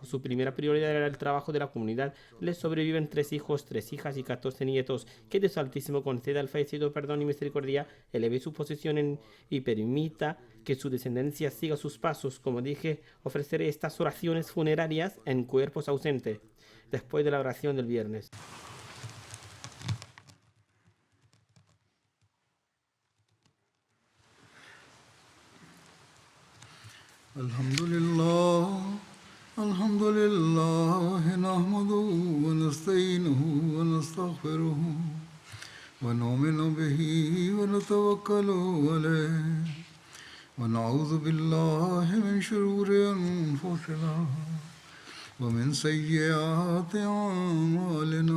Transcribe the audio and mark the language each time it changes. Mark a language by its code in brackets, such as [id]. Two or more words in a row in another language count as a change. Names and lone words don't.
[es] Su primera prioridad era el trabajo de la comunidad. Le sobreviven 3 hijos, 3 hijas y 14 nietos. Que Dios Altísimo conceda al fallecido perdón y misericordia, eleve su posición y permita que su descendencia siga sus pasos. Como dije, ofreceré estas oraciones funerarias en cuerpos ausentes después de la oración del viernes. [ar] الحمد لله نحمده ونستعينه ونستغفره ونؤمن به ونتوكل عليه ونعوذ بالله من شرور أنفسنا ومن سيئات أعمالنا